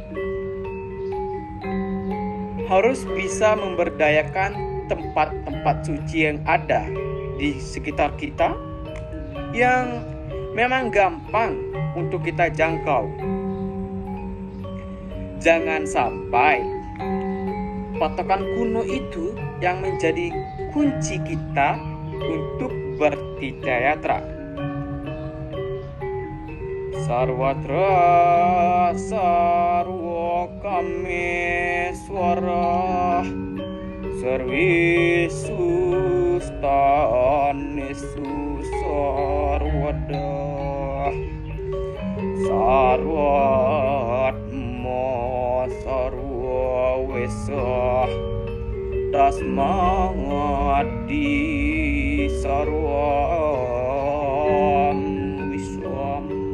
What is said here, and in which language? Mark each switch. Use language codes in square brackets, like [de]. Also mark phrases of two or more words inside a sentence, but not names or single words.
[id] Harus bisa memberdayakan tempat-tempat suci yang ada di sekitar kita yang memang gampang untuk kita jangkau. Jangan sampai patokan kuno itu yang menjadi kunci kita untuk bertirtayatra. [sa] Sarwatra sarwa kameswara sarvisu stanesu sarwada sarvatma sarwa wesa tasmadi sarvam wiswam.